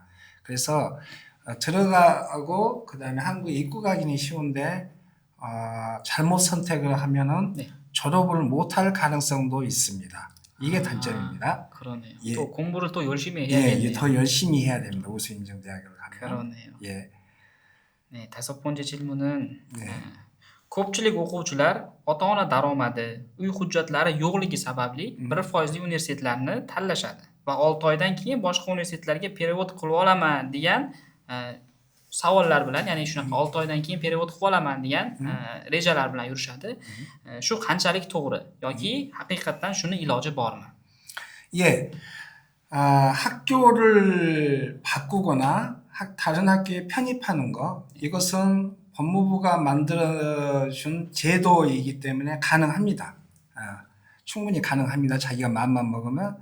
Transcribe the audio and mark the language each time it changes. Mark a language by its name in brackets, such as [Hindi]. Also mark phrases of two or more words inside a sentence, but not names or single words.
[Korean] 그래서 들어가고 그다음에 한국에 입국하기는 쉬운데 잘못 선택을 하면은 졸업을 못할 가능성도 있습니다. 이게 단점입니다. 그러네요. 예. 또 공부를 또 열심히 해야겠네요. 더 열심히 해야 됩니다. 우수 인증 대학을 가면. 그러네요. 예. 네, 5번째 질문은 네. [Uzbek] ko'pchilik o'quvchilar ota-ona daromadi, uy hujjatlari yo'qligi sababli 1%lik universitetlarni tanlashadi va 6 oydan keyin boshqa universitetlarga perevod qilib olaman degan savollar bilan, ya'ni shunaqa 6 oydan keyin perevod qilib olaman degan rejalar bilan yurishadi. Shu qanchalik to'g'ri yoki haqiqatan shuni iloji bormi? [Korean] 예. 학교를 바꾸거나 다른 학교에 편입하는 거 이것은 법무부가 만들어준 제도이기 때문에 가능합니다. 충분히 가능합니다. 자기가 마음만 먹으면.